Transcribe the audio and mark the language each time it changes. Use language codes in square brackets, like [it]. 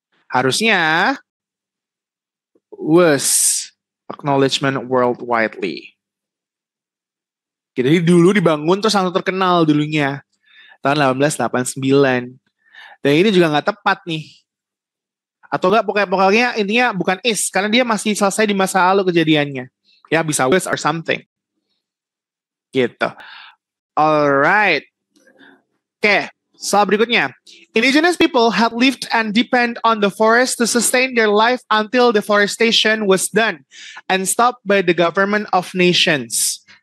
[en] Harusnya was acknowledgement worldwidely. [id] Jadi dulu dibangun terus langsung terkenal dulunya. Tahun 1889. Dan ini juga nggak tepat nih. Atau enggak, pokoknya intinya bukan is. Karena dia masih selesai di masa lalu kejadiannya. Ya bisa [en] was or something. Gitu. Alright. [id] Oke, soal berikutnya. [en] Indigenous people had lived and depend on the forest to sustain their life until deforestation was done and stopped by the government of nations.